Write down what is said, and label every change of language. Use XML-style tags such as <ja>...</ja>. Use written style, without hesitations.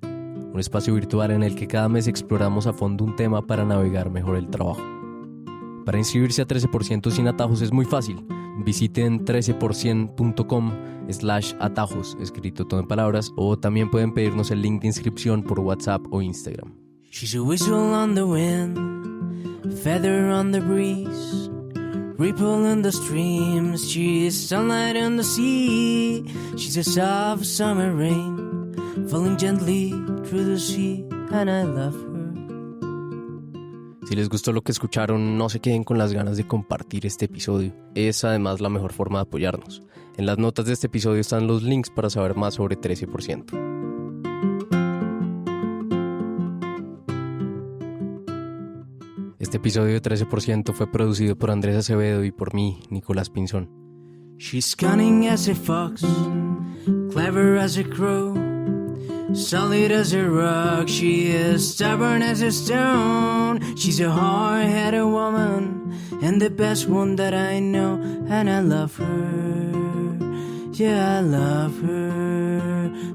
<es>Un espacio virtual en el que cada mes exploramos a fondo un tema para navegar mejor el trabajo. Para inscribirse a 13% sin atajos es muy fácil. Visiten 13%.com/atajos, escrito todo en palabras, o también pueden pedirnos el link de inscripción por WhatsApp o Instagram.</es> <en>She's a whistle on the wind, a feather on the breeze. ripple in the streams, she is sunlight in the sea. She's a soft summer rain, falling gently through the sea, and I love her.</en> <es>Si les gustó lo que escucharon, no se queden con las ganas de compartir este episodio. Es además la mejor forma de apoyarnos. En las notas de este episodio están los links para saber más sobre 13%. Este episodio de 13% fue producido por Andrés Acevedo y por mí, Nicolás Pinzón.</es> <en>She's cunning as a fox, clever as a crow, solid as a rock, she is stubborn as a stone. She's a hard-headed woman, and the best one that I know, and I love her, yeah, I love her.</en>